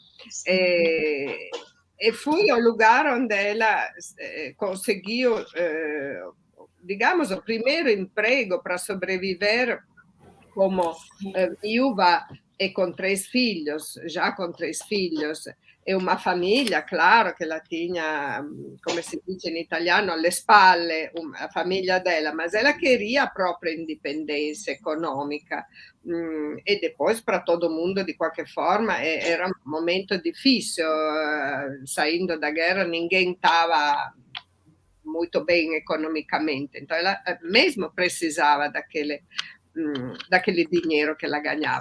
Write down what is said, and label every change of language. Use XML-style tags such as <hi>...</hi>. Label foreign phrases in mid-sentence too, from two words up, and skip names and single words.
<pt>E fui ao lugar onde ela conseguiu, digamos, o primeiro emprego para sobreviver como viúva e com 3 filhos, já com 3 filhos, e uma famiglia, claro,</pt> <it>che la</it> <pt>tinha,</pt> <it>come si dice in italiano, alle spalle,</it> <pt>a famiglia dela, mas ela queria a própria independência econômica. E depois, para todo mundo, de qualquer forma, era um momento difícil. Saindo da guerra, ninguém estava muito bem economicamente. Então, ela mesmo precisava daquele dinheiro que ela ganhava.</pt>